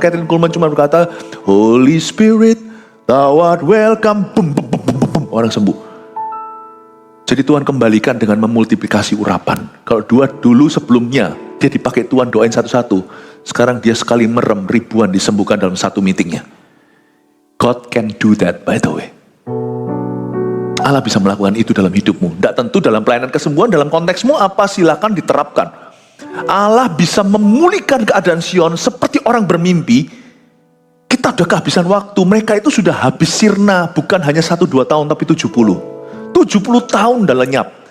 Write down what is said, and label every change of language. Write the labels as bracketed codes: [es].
[id] Kathryn Kuhlman cuma berkata, Holy Spirit, Thou art welcome, bum, bum, bum, bum, bum. Orang sembuh. Jadi Tuhan kembalikan dengan memultiplikasi urapan. Kalau dulu sebelumnya dia dipakai Tuhan doain satu-satu, sekarang dia sekali merem ribuan disembuhkan dalam satu meetingnya. [en] God can do that, by the way. [id] Allah bisa melakukan itu dalam hidupmu. Tidak tentu dalam pelayanan kesembuhan, dalam konteksmu apa silakan diterapkan. Allah bisa memulihkan keadaan Sion seperti orang bermimpi. Kita udah kehabisan waktu, mereka itu sudah habis sirna, bukan hanya 1-2 tahun, tapi 70 tahun dan lenyap.